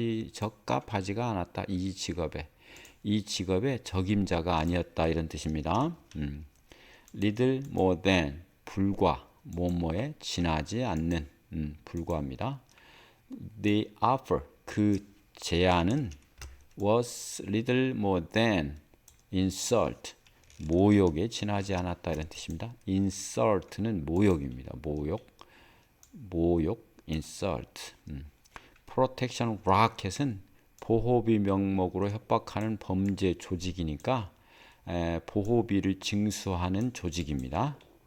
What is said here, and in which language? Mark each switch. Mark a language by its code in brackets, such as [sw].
[ko] 적합하지가 않았다. 이 직업에 적임자가 아니었다. 이런 뜻입니다. [en] Little more than, [ko] 불과, 뭐뭐에 지나지 않는, 불과합니다. [en] The offer, [ko] 그 제안은 [en] was little more than insult, [ko] 모욕에 지나지 않았다. 이런 뜻입니다. insult는 모욕입니다. 모욕, insult. protection racket은 보호비 명목으로 협박하는 범죄 조직이니까 보호비를 징수하는 조직입니다.